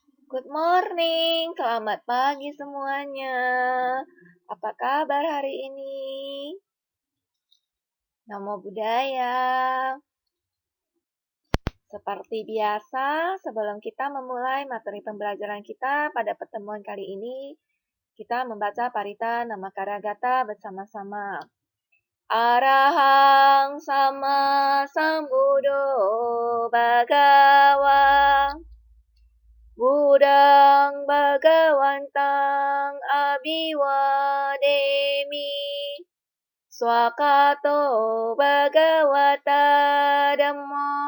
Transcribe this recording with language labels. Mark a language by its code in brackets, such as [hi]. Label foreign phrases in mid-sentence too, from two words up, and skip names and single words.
[en] Good morning, [id] selamat pagi semuanya. Apa kabar hari ini? [pi] Namo Buddhaya. [id] Seperti biasa, sebelum kita memulai materi pembelajaran kita pada pertemuan kali ini, kita membaca Parita Namakaragata bersama-sama. [pi] Arahang sama sambuddho bhagava Buddhang Bhagawantang Abhiwademi Swakato Bhagavata Dhammo